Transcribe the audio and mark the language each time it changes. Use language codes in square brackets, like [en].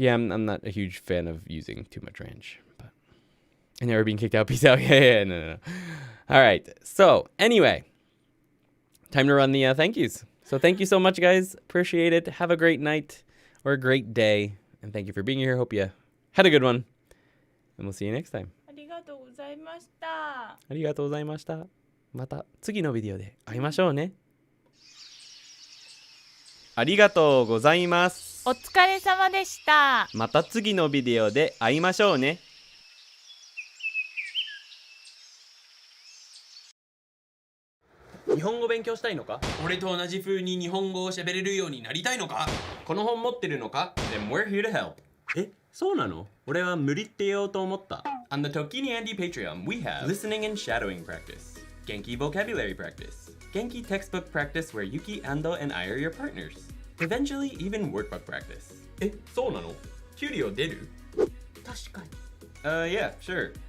[en] Yeah, I'm not a huge fan of using too much ranch. But and never being kicked out. Peace out. Yeah, no. All right. So anyway, time to run the thank yous. So thank you so much, guys. Appreciate it. Have a great night or a great day. And thank you for being here. Hope you had a good one. And we'll see you next time. [ja] ありがとうございました。ありがとうございました。また次のビデオで会いましょうね。ありがとうございます。お疲れ様でした。また次のビデオで会いましょうね。日本語勉強したいのか？俺と同じ風に日本語を喋れるようになりたいのか？この本持ってるのか？ [en] Then we're here to help. [ja] え、そうなの？俺は無理って言おうと思った。 [en] On the Tokini Andy Patreon, we have listening and shadowing practice, Genki vocabulary practice, Genki textbook practice where Yuki, Ando, and I are your partners. Eventually, even workbook practice. [ja] え、そうなの？給料出る？確かに。 [en] Yeah, sure.